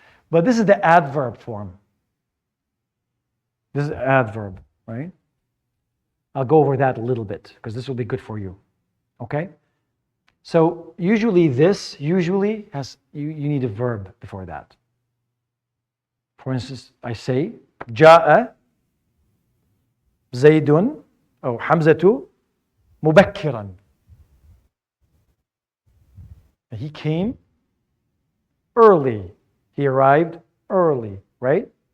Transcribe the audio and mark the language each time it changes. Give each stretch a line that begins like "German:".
English: But this is the adverb form. This is adverb, right? I'll go over that a little bit because this will be good for you. Okay? So usually has you need a verb before that. For instance, I say
Arabic: جاء زيد أو حمزة مبكرا.
English: He came early. He arrived early, right?